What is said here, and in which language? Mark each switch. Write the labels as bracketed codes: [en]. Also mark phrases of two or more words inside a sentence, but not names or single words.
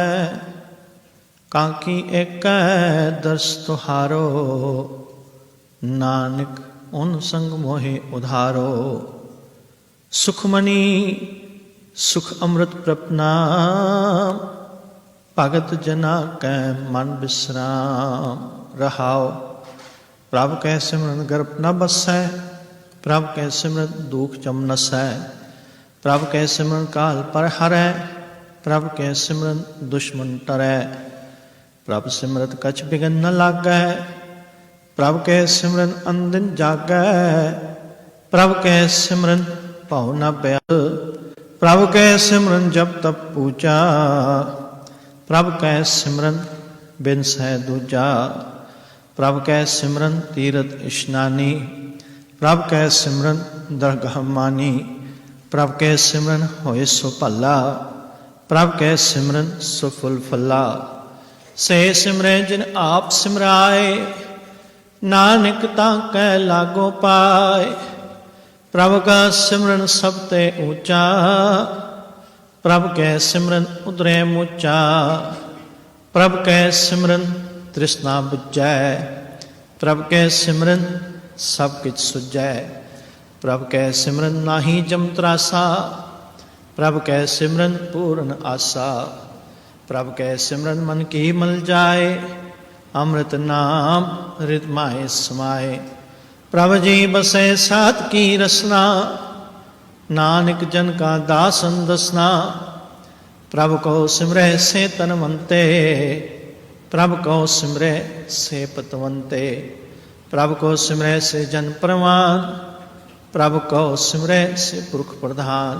[hi] काकी एक दर्श तुहारो, नानक उन संग मोहे उधारो। सुखमनी सुख अमृत प्रपनाम, भगत जना कै मन विश्राम। रहाओ। प्रभ कै सिमरन गर्भ न बसै, प्रभ कै सिमरन दुख जम नसै। प्रभ कै सिमरन काल पर हरै, प्रभ कै सिमरन दुश्मन टरै। प्रभ सिमरत कछ बिघन न लागै, प्रभ कै सिमरन अनदिन जागै। प्रभ कै सिमरन भव न भयल, प्रभ कै सिमरन जप तप पूजा। प्रभ कै सिमरन बिन सै दूजा, प्रभ कै सिमरन तीरथ इशनानी। प्रभ कै सिमरन दरगाह मानी, प्रभ कै सिमरन होए सो भला। प्रभ कै सिमरन सो फुल फला। से सिमरै जिन आप सिमराए, नानक ताकै लागो पाए। प्रभ का सिमरन सब ते ऊंचा, प्रभ कै सिमरन उतरै मुचा। प्रभ कै सिमरन तृष्णा बुझै, प्रभ कै सिमरन सब किछ सुझै। प्रभ कै सिमरन नाही जम त्रासा, प्रभ कै सिमरन पूर्ण आसा। प्रभ कै सिमरन मन की मल जाए, अमृत नाम हृद माहे समाए। प्रभ जी बसै सात की रसना, नानक जन का दासन दसना। प्रभ को सिमरै से तनवंते, प्रभ को सिमरै से पतवंते। प्रभ को सिमरै से जन परवान, प्रभ को सिमरै से पुरख प्रधान।